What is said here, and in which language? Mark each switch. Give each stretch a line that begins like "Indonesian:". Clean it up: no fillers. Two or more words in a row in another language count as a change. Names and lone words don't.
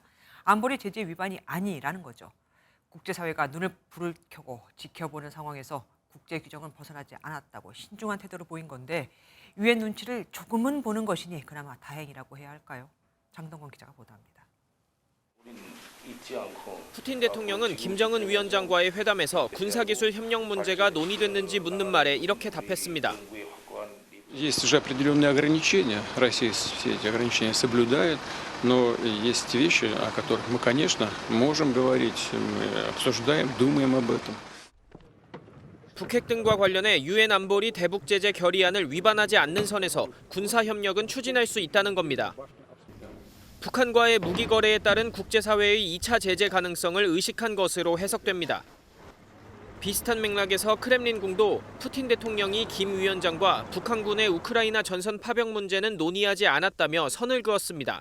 Korean: 안보리 제재 위반이 아니라는 거죠. 국제사회가 눈을 불을 켜고 지켜보는 상황에서 국제 규정은 벗어나지 않았다고 신중한 태도를 보인 건데 유엔 눈치를 조금은 보는 것이니 그나마 다행이라고 해야 할까요? 장동건 기자가 보도합니다. 푸틴 대통령은 김정은 위원장과의 회담에서 군사기술 협력 문제가 논의됐는지 묻는 말에 이렇게 답했습니다.
Russian: Есть уже определенные ограничения. Россия все эти ограничения соблюдает, но есть вещи, о которых мы, конечно, можем говорить, мы обсуждаем, думаем об этом.
Korean: 북핵 등과 관련해 유엔 안보리 대북 제재 결의안을 위반하지 않는 선에서 군사 협력은 추진할 수 있다는 겁니다. 북한과의 무기 거래에 따른 국제사회의 2차 제재 가능성을 의식한 것으로 해석됩니다. 비슷한 맥락에서 크렘린궁도 푸틴 대통령이 김 위원장과 북한군의 우크라이나 전선 파병 문제는 논의하지 않았다며 선을 그었습니다.